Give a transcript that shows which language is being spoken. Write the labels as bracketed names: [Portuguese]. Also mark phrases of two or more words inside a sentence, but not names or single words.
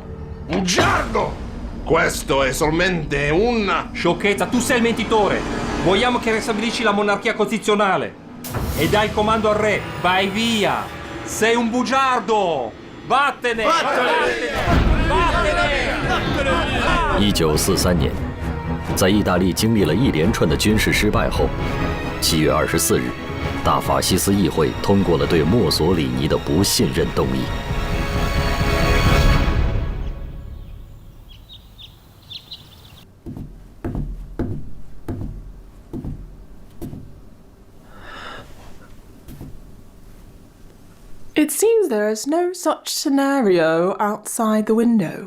[Italian] Bugiardo! Questo è solamente una sciocchezza. Tu sei il mentitore. Vogliamo che ristabilisci la monarchia costituzionale e dai il comando al re. Vai via. Sei un bugiardo! Vattene! Vattene! [Chinese] 1943 年，在意大利经历了一连串的军事失败后，7月24日，大法西斯议会通过了对墨索里尼的不信任动议。 [English] It seems there is no such scenario outside the window.